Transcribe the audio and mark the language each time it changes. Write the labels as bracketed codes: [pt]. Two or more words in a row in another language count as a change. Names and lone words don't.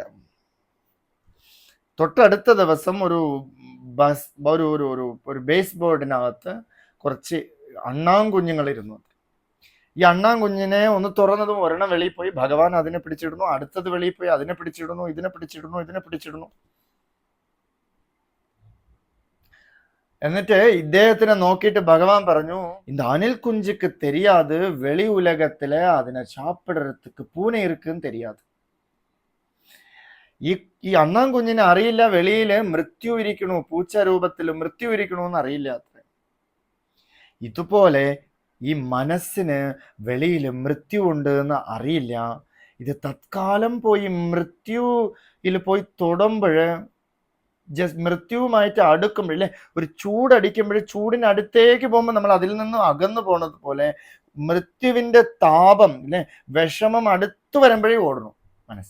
[ml] തൊട്ടടുത്ത ദിവസം ഒരു ബേസ് ബോർഡിനകത്ത് കുറച്ച് അണ്ണാൻകുഞ്ഞുങ്ങളിരുന്നു. ഈ അണ്ണാൻകുഞ്ഞിനെ ഒന്ന് തുറന്നതും ഒരെണ്ണം വെളിയിൽ പോയി, ഭഗവാൻ അതിനെ പിടിച്ചിടുന്നു, അടുത്തത് വെളിയിൽ പോയി അതിനെ പിടിച്ചിടുന്നു, ഇതിനെ പിടിച്ചിടുന്നു. എന്നിട്ട് ഇദ്ദേഹത്തിനെ നോക്കിയിട്ട് ഭഗവാൻ പറഞ്ഞു, [ta] இந்த அணில் குஞ்சுக்கு தெரியாது வெளி உலகத்துல അതിനെ சாப்பிடுறதுக்கு பூனை இருக்குன்னு தெரியாது. [ml] ഈ അണ്ണാൻകുഞ്ഞിനെ അറിയില്ല വെളിയില് മൃത്യു ഇരിക്കണു, പൂച്ച രൂപത്തിൽ മൃത്യു ഇരിക്കണമെന്ന് അറിയില്ല അത്ര. ഇതുപോലെ ഈ മനസ്സിന് വെളിയിൽ മൃത്യു ഉണ്ട് എന്ന് അറിയില്ല. ഇത് തത്കാലം പോയി മൃത്യുയിൽ പോയി തൊടുമ്പോഴ്, മൃത്യുവുമായിട്ട് അടുക്കുമ്പോഴല്ലേ, ഒരു ചൂടടിക്കുമ്പോൾ ചൂടിനടുത്തേക്ക് പോകുമ്പോൾ നമ്മൾ അതിൽ നിന്നും അകന്നു പോണത് പോലെ മൃത്യുവിന്റെ താപം അല്ലെ, വിഷമം അടുത്തു വരുമ്പോഴേ ഓടണം മനസ്സ്.